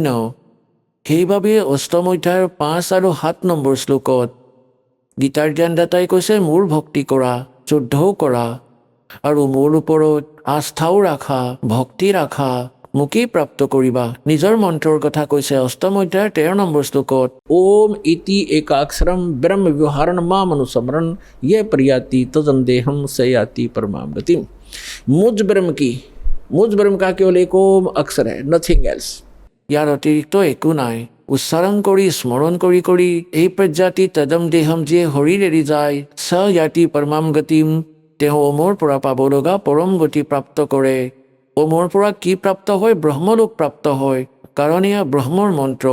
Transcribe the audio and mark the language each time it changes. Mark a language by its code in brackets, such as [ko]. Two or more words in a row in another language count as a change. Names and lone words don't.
[as] সেইবাবে অষ্টম অধ্যায়ৰ 5 আৰু 7 নম্বৰ শ্লোকত গীতাৰ জ্ঞানদাতাই কৈছে মোৰ ভক্তি কৰা, যুদ্ধও কৰা, আৰু মোৰ ওপৰত আস্থাও ৰাখা, ভক্তি ৰাখা, মোকেই প্ৰাপ্ত কৰিবা। নিজৰ মন্ত্ৰৰ কথা কৈছে অষ্টম অধ্যায়ৰ 13 নম্বৰ শ্লোকত, [sa] ওম ইতি একাক্ষৰম ব্ৰহ্ম ব্যৱহাৰণ মামনুস্মৰণ ये प्रयाति तजन्देहम सयाति परमाम गतिम। [hi] मुझ ब्रह्म का केवल एक ओम अक्षर है, [en] nothing else. [as] ইয়াৰ অতিৰিক্ত একো নাই। উচ্চাৰণ কৰি স্মৰণ কৰি কৰি [sa] এই প্ৰজাতি তদম দেহম [as] যিয়ে শৰীৰ এৰি যায়, [sa] স ইয়াতি পৰমাম গতিম, [as] তেওঁ ওমৰ পৰা পাব লগা পৰম গতি প্ৰাপ্ত কৰে। ওমৰ পৰা কি প্ৰাপ্ত হয়? ব্ৰহ্মলোক প্ৰাপ্ত হয়, কাৰণ এয়া ব্ৰহ্মৰ মন্ত্ৰ।